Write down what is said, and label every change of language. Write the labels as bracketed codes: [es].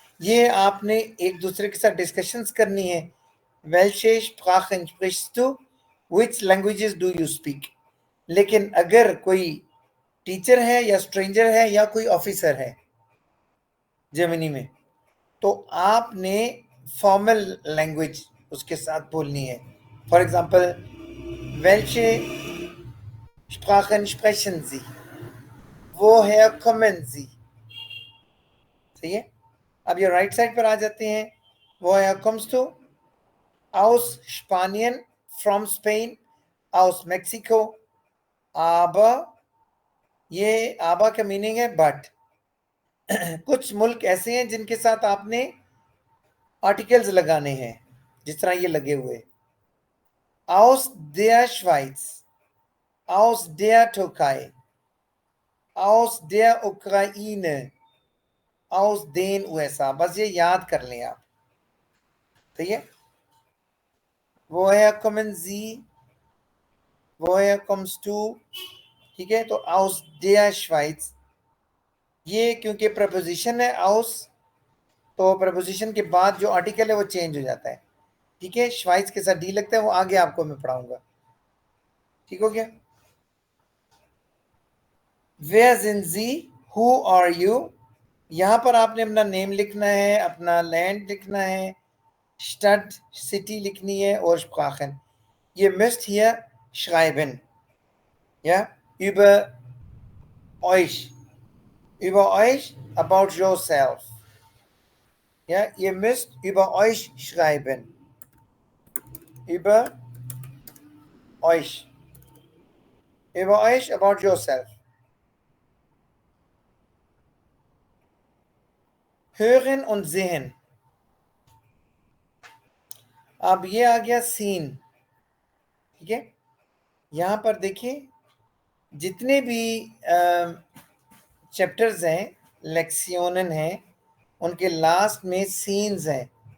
[hi] ये आपने एक दूसरे के साथ डिस्कशंस करनी है। [de] Welche Sprachen sprichst du? [en] Which languages do you speak? [hi] लेकिन अगर कोई टीचर है या स्ट्रेंजर है या कोई ऑफिसर है जर्मनी में, तो आपने फॉर्मल लैंग्वेज उसके साथ बोलनी है। [en] for example, [de] welche Sprachen sprechen Sie? woher kommen Sie? [hi] सही है। अब ये राइट साइड पर आ जाते हैं। [de] woher kommst du? aus Spanien, [en] from Spain, [de] aus Mexico, aber, [hi] ये आबा का मीनिंग है बट। कुछ मुल्क ऐसे हैं जिनके साथ आपने आर्टिकल्स लगाने हैं, जिस तरह ये लगे हुए। [de] aus der Schweiz, aus der Türkei, aus der Ukraine, aus den USA। [hi] बस ये याद कर लें आप, ठीक है। [de] woher kommen Sie, woher kommst du, [hi] ठीक है। तो [de] aus der Schweiz, [hi] ये क्योंकि प्रपोजिशन है aus, तो प्रपोजिशन के बाद जो आर्टिकल है वो चेंज हो जाता है, ठीक है। श्वाइस के साथ डी लगता है, वो आगे आपको मैं पढ़ाऊंगा, ठीक हो गया। [de] Wer sind Sie? [en] Who are you? [hi] यहाँ पर आपने अपना नेम लिखना है, अपना लैंड लिखना है, स्टड सिटी लिखनी है, और Sprachen. [de] Ihr müsst hier schreiben, ja, über euch, [en] about yourself. [de] Ja, ihr müsst über euch schreiben, über euch, [en] about yourself. [de] Hören und sehen, [hi] अब ये आ गया सीन, ठीक है। यहाँ पर देखिए जितने भी चैप्टर्स हैं, लेक्सियोनन हैं, उनके लास्ट में सीन्स हैं।